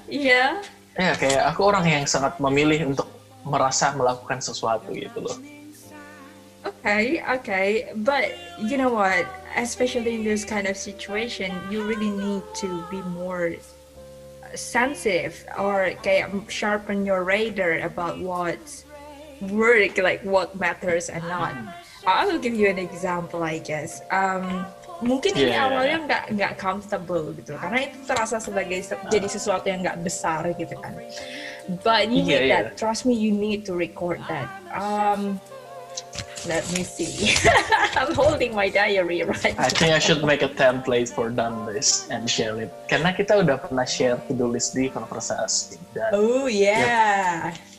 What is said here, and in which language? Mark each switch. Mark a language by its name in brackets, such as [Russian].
[Indonesian] Ya kayak aku orang yang sangat memilih untuk merasa melakukan sesuatu gitu loh. [English] Okay, but you know what? Especially in this kind of situation, you really need to be more sensitive or [Indonesian] kayak [English] sharpen your radar about what's work, like what matters and not. I will give you an example, I guess. [Indonesian] Mungkin ini awalnya nggak [English] comfortable [Indonesian] gitu, karena itu terasa sebagai jadi sesuatu yang nggak besar gitu kan. [English] But you need that. Trust me, you need to record that. Let me see. I'm holding my diary right now. I think I should make a template for done list and share it. [Indonesian] Karena kita udah pernah [English] share to-do list [Indonesian] di konversasi. [English] Oh yeah.